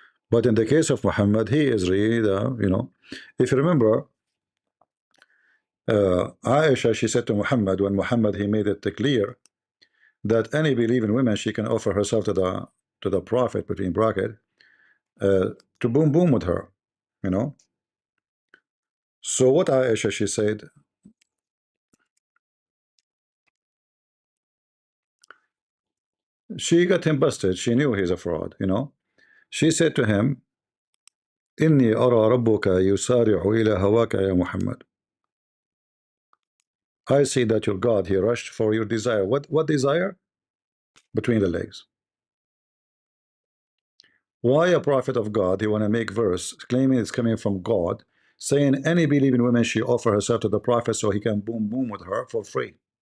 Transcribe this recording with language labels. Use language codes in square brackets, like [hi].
[en] But in the case of Muhammad, he is really the, if you remember, Aisha, she said to Muhammad, when Muhammad, he made it clear that any believing woman, she can offer herself to the Prophet, between bracket, to boom boom with her, you know. So what Aisha, she said, she got him busted. She knew he's a fraud. She said to him, [ar] إني أرى ربك يسارع إلى هواك يا محمد. [en] I see that your God, he rushed for your desire. What desire? Between the legs. Why a prophet of God, he want to make verse claiming it's coming from God, saying any believing woman, she offer herself to the prophet so he can boom boom with her for free?